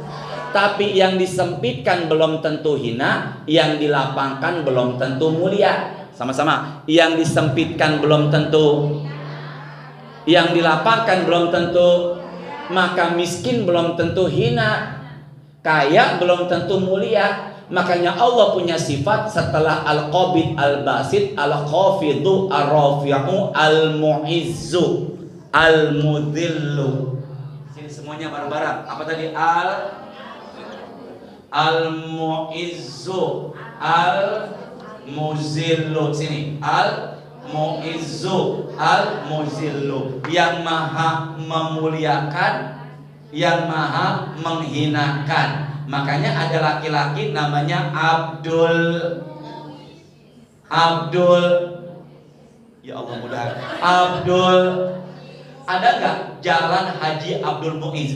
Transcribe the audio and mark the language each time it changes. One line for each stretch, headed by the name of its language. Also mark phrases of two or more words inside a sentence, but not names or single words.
Indonesian: Tapi yang disempitkan belum tentu hina, yang dilapangkan belum tentu mulia. Sama-sama. Yang disempitkan belum tentu, yang dilapangkan belum tentu. Maka miskin belum tentu hina, kaya belum tentu mulia. Makanya Allah punya sifat setelah Al-Qabid, Al-Basit, Al-Khafidu, Ar-Rafi'u, Al-Mu'izzu, Al-Mudhillu. Sini semuanya bareng-bareng. Apa tadi? Al-Mu'izzu, Al-Muzillu. Sini Al-Mu'izzu, Al-Muzillu. Yang maha memuliakan, yang maha menghinakan. Makanya ada laki-laki namanya Abdul.
Arabic: يا الله,
Indonesian: mudah. Abdul. Ada nggak jalan Haji Abdul Muiz?